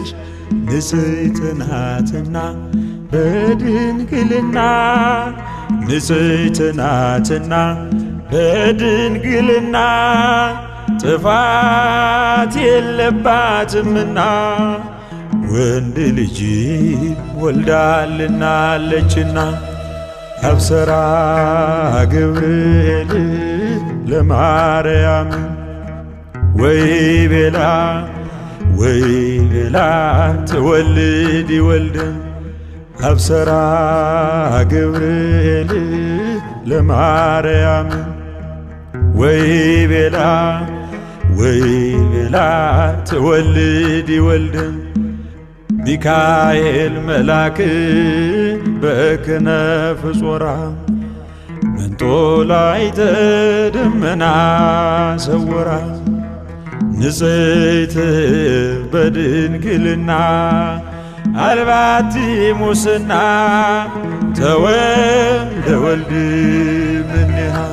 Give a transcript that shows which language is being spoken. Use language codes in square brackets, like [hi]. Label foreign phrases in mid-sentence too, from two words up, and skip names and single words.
[am] ንጽሕት ናትና በድንግልና ንጽሕት ናትና በድንግልና ጥፋት የለባትምና ወንድ ልጅ ወልዳልናለችና። አብሰራ [gez] ገብርኤል ለማርያም ወይቤላ ትወልድ ወልደ አብሰራ ገብርኤል ለማርያም ወይቤላ ትወልድ ወልደ ሚካኤል መልአክ በክነፍ ጾራ መንጦላዕተ ደመና ሰወራ። ንጽሕት በድንግልና አልባቲ ሙስና ተወልደ ወልድ እምኔሃ።